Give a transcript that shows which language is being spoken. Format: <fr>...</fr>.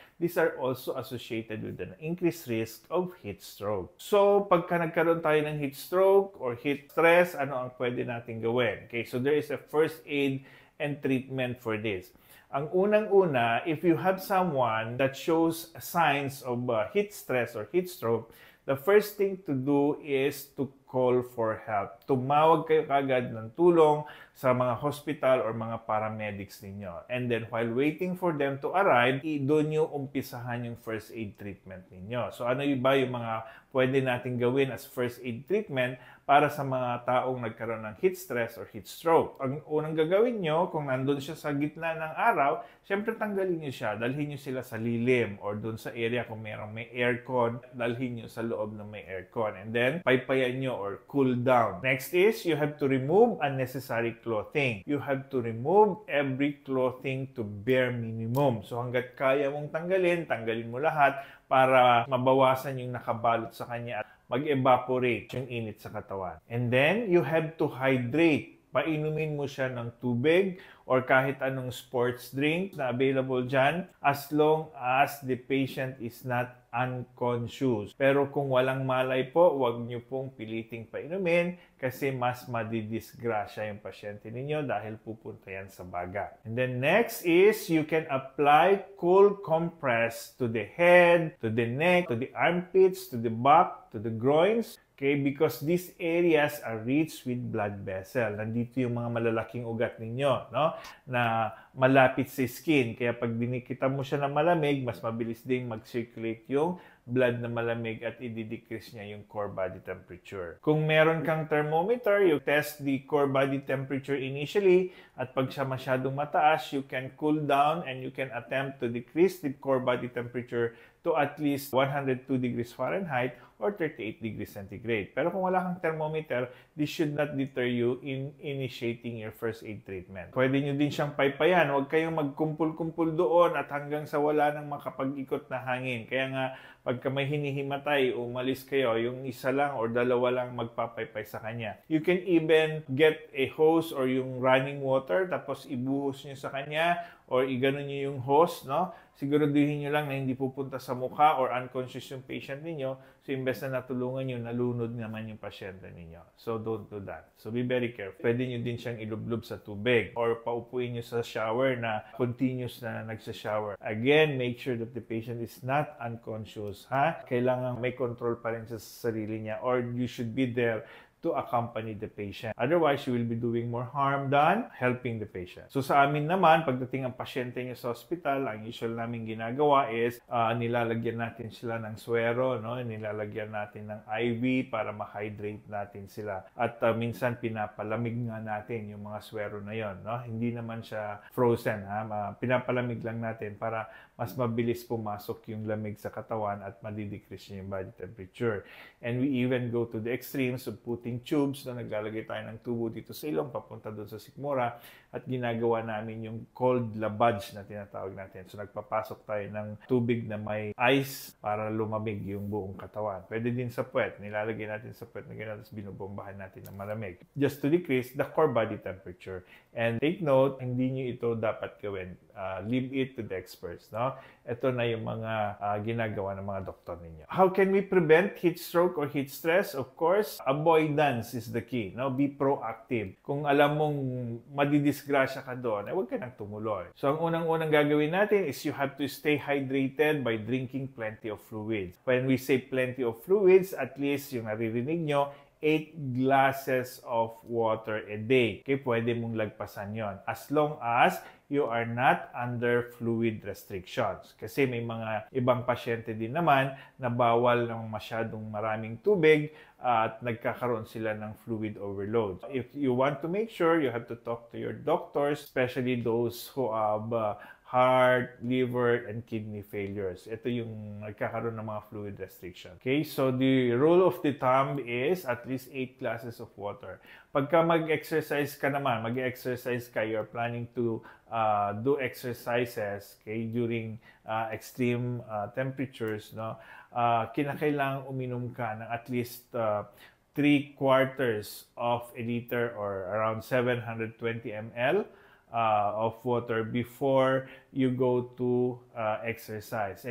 <en>These are also associated with an increased risk of heat stroke.</en> <tl>So, pagka nagkaroon tayo ng heat stroke or heat stress, ano ang pwede natin gawin?</tl> <en>Okay, so there is a first aid and treatment for this.</en> <tl>Ang unang-una,</tl> <en>if you have someone that shows signs of heat stress or heat stroke, the first thing to do is to call for help.</en> <tl>Tumawag kayo kagad ng tulong sa mga hospital or mga paramedics ninyo.</tl> <en>And then while waiting for them to arrive,</en> <tl>doon nyo umpisahan yung</tl> <en>first aid treatment ninyo.</en> <tl>So ano ba yung mga pwede natin gawin as first aid treatment para sa mga taong nagkaroon ng heat stress or heat stroke? Ang unang gagawin nyo, kung nandun siya sa gitna ng araw, syempre tanggalin nyo siya. Dalhin nyo sila sa lilim or doon sa area kung may aircon, dalhin nyo sa loob ng may aircon.</tl> <en>And then,</en> <tl>paypayan nyo</tl> <en>or cool down. Next is, you have to remove unnecessary clothing. You have to remove every clothing to bare minimum.</en> <tl>So hanggat kaya mong tanggalin mo lahat para mabawasan yung nakabalot sa kanya at mag-evaporate yung init sa katawan.</tl> <en>And then, you have to hydrate.</en> <tl>Painumin mo siya ng tubig or kahit anong sports drink na available dyan</tl> <en>as long as the patient is not unconscious.</en> <tl>Pero kung walang malay po, huwag nyo pong piliting painumin kasi mas madidisgrasya yung pasyente ninyo dahil pupunta yan sa baga.</tl> <en>And then next is you can apply cold compress to the head, to the neck, to the armpits, to the back, to the groins. Okay, because these areas are rich with blood vessel.</en> <tl>Nandito yung mga malalaking ugat ninyo, na malapit sa skin. Kaya pag dinikita mo siya ng malamig, mas mabilis ding mag-circulate yung blood na malamig at i-decrease niya yung core body temperature. Kung meron kang</tl> <en>thermometer, you test the core body temperature initially</en> <tl>at pag siya masyadong mataas,</tl> <en>you can cool down and you can attempt to decrease the core body temperature to at least 102 degrees Fahrenheit or 38 degrees centigrade.</en> <tl>Pero kung wala kang</tl> <en>thermometer, this should not deter you in initiating your first aid treatment.</en> <tl>Pwede nyo din siyang paypayan. Huwag kayong magkumpul-kumpul doon at hanggang sa wala nang makapag-ikot na hangin. Kaya nga, pagka may hinihimatay, umalis kayo, yung isa lang or dalawa lang magpapaypay sa kanya.</tl> <en>You can even get a hose</en> <tl>or yung running water, tapos ibuhos nyo sa kanya or iganon nyo yung hose, siguraduhin nyo lang na hindi pupunta sa mukha or unconscious yung patient ninyo. So, imbes na natulungan nyo, nalunod naman yung pasyente ninyo.</tl> <en>So, don't do that. So, be very careful.</en> <tl>Pwede nyo din siyang ilublob sa tubig or paupuin nyo sa shower na continuous na nagsa-shower.</tl> <en>Again, make sure that the patient is not unconscious.</en> <tl>Kailangan may control pa rin sa sarili niya or</tl> <en>you should be there to accompany the patient. Otherwise, you will be doing more harm than helping the patient.</en> <tl>So sa amin naman, pagdating ang pasyente niya sa hospital, ang usual namin ginagawa is nilalagyan natin sila ng suero, nilalagyan natin ng IV para ma-hydrate natin sila. At minsan pinapalamig nga natin yung mga suero na yon, Hindi naman siya frozen, pinapalamig lang natin para mas mabilis pumasok yung lamig sa katawan at madidecrease niya yung body temperature.</tl> <en>And we even go to the extremes of putting tubes</en> <tl>na naglalagay tayo ng tubo dito sa ilong papunta doon sa sikmura at ginagawa namin yung cold lavage na tinatawag natin. So nagpapasok tayo ng tubig na may ice para lumamig yung buong katawan. Pwede din sa puwet. Nilalagay natin sa puwet na gano'n, tapos binubombahan natin ng malamig</tl> <en>just to decrease the core body temperature. And take note,</en> <tl>hindi nyo ito dapat gawin.</tl> <en>Leave it to the experts.</en> <tl>Ito na yung mga ginagawa ng mga doktor ninyo.</tl> <en>How can we prevent heat stroke or heat stress? Of course, avoidance is the key. Be proactive.</en> <tl>Kung alam mong madidisgrasya ka doon, huwag ka nang tumuloy.</tl> <en>So,</en> <tl>ang unang-unang gagawin natin</tl> <en>is you have to stay hydrated by drinking plenty of fluids. When we say plenty of fluids, at least</en> <tl>yung naririnig nyo,</tl> <en>8 glasses of water a day. Okay,</en> <tl>pwede mong lagpasan yon</tl> <en>as long as you are not under fluid restrictions.</en> <tl>Kasi may mga ibang pasyente din naman na bawal ng masyadong maraming tubig at nagkakaroon sila ng fluid overload.</tl> <en>If you want to make sure, you have to talk to your doctors, especially those who have heart, liver, and kidney failures.</en> <tl>Ito yung nagkakaroon ng mga fluid restriction.</tl> <en>Okay, so the rule of the thumb is at least 8 glasses of water.</en> <tl>Pagka mag-exercise ka naman, mag-exercise ka,</tl> <en>you're planning to do exercises, okay, during extreme temperatures, no?</en> <tl>Kinakailangang uminom ka ng at least 3/4 of a liter or around 720 ml of water</tl> <en>before you go to exercise.</en>